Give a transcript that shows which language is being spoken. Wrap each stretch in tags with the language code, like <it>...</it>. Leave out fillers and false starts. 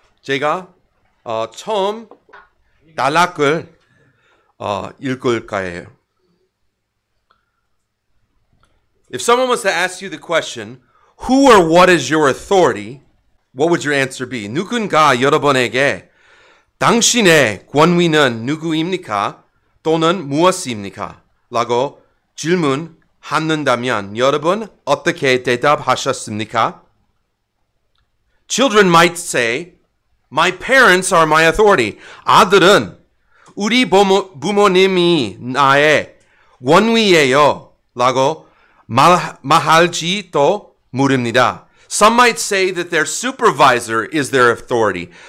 <ko>제가 처음 단락을 읽을 거예요.</ko> <en>If someone was to ask you the question, who or what is your authority? What would your answer be?</en> <ko>누군가 여러분에게 당신의 권위는 누구입니까? 또는 무엇입니까? 라고 질문한다면 여러분 어떻게 대답하셨습니까?</ko> <en>Children might say, my parents are my authority.</en> <ko>아들은 우리 부모님이 나의 권위예요. 라고 말할지도 모릅니다.</ko> <en>Some might say that their supervisor is their authority.</en>